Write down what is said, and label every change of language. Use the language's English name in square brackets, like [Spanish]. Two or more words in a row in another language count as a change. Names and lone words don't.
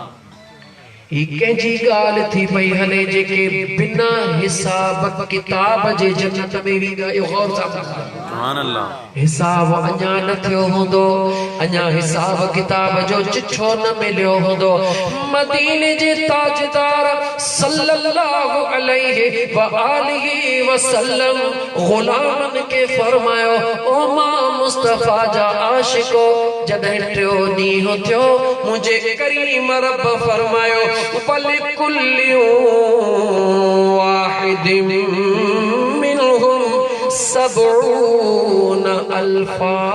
[Sindhi] ही कंहिंजी ॻाल्हि थी पई हले जेके बिना हिसाब किताब जे जन्नत में वेंदा। इहो गौर सां [Arabic] سبحان الله. [Sindhi] हिसाब अञा न थियो हूंदो, अञा हिसाब किताब जो चिठो न मिलियो हूंदो। मदीने जे ताजदार [Arabic] صلى الله عليه وآله وسلم [Sindhi] गुलामन के फरमायो ओ मां मुस्तफा जा आशिको, जॾहिं टियों ॾींहुं थियो मुझे करीम रब फरमायो [Arabic] ولكل واحد منهم 70 ألفا.